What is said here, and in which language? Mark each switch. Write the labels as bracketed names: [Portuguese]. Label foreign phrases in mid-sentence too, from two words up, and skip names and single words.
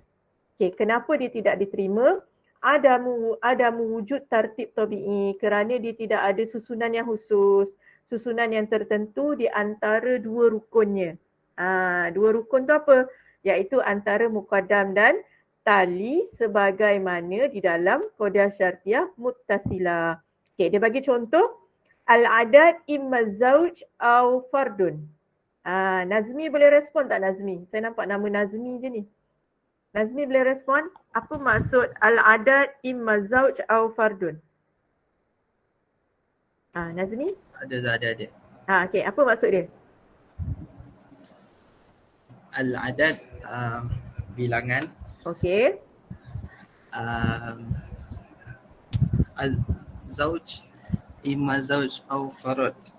[Malay] Okay, kenapa dia tidak diterima? Ada wujud [Arabic] ترتيب طبيعي [Malay] kerana dia tidak ada susunan yang khusus, susunan yang tertentu di antara 2 rukunnya. 2 rukun tu apa? Iaitu antara muqaddam dan tali sebagaimana di dalam [Arabic] قضية شرطية متصلة. [Malay] Okay, dia bagi contoh [Arabic] العدد إما زوج أو فرد. [Malay] Nazmi boleh respon tak Nazmi? Saya nampak nama Nazmi je ni. Nazmi boleh respon? Apa maksud [Arabic] العدد إما زوج أو فرد? [Malay] Nazmi? Ada. Okay, apa maksud dia? Al-adad bilangan. Okey. [Arabic] الزوج إما زوج أو فرد.